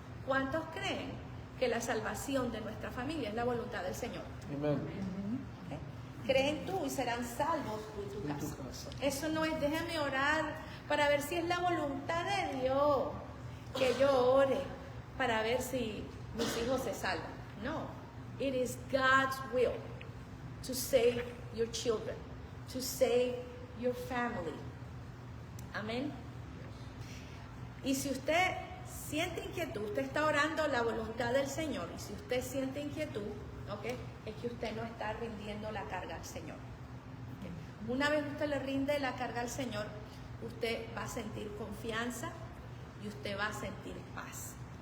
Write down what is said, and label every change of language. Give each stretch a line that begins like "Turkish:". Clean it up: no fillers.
Spanish: ¿Cuántos creen que la salvación de nuestra familia es la voluntad del Señor? Amén. ¿Okay? Creen tú y serán salvos tú y tu casa. Eso no es déjame orar para ver si es la voluntad de Dios que yo ore para ver si mis hijos se salvan.
English: No, it is God's will to save your children, to save your family.
Spanish: Amén. Y si usted siente inquietud, usted está orando la voluntad del Señor, y si usted siente inquietud, ¿okay?, es que usted no está rindiendo la carga al Señor. ¿Okay? Una vez usted le rinde la carga al Señor, usted va a sentir confianza y usted va a sentir paz.